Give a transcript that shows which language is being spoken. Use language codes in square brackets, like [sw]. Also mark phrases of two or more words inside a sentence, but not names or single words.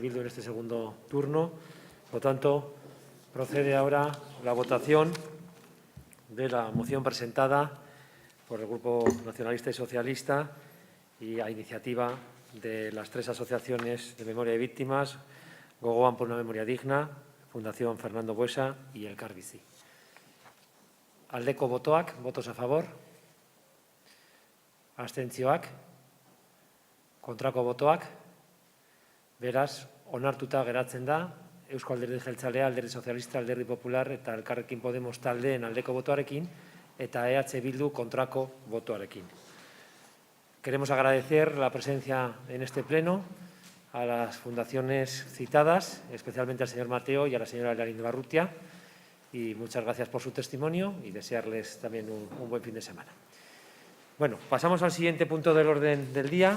[es] Bildu en este segundo turno. Por lo tanto, procede ahora la votación de la moción presentada por el Grupo Nacionalista y Socialista y a iniciativa de las tres asociaciones de memoria de víctimas, Gogoan por una memoria digna, Fundación Fernando Buesa y Elkar Bizi. [eu] Aldeko botoak, [es] votos a favor. [eu] Abstentzioak, kontrako botoak. Beraz, onartuta geratzen da, Eusko Alderdi Jeltzalea, Alderdi Sozialista, Alderdi Popular eta Elkarrekin Podemos taldeen aldeko botoarekin eta EH Bildu kontrako botoarekin. [es] Queremos agradecer la presencia en este pleno a las fundaciones citadas, especialmente al señor Mateo y a la señora Elarín Barrutia, y muchas gracias por su testimonio y desearles también un buen fin de semana. Bueno, pasamos al siguiente punto del orden del día.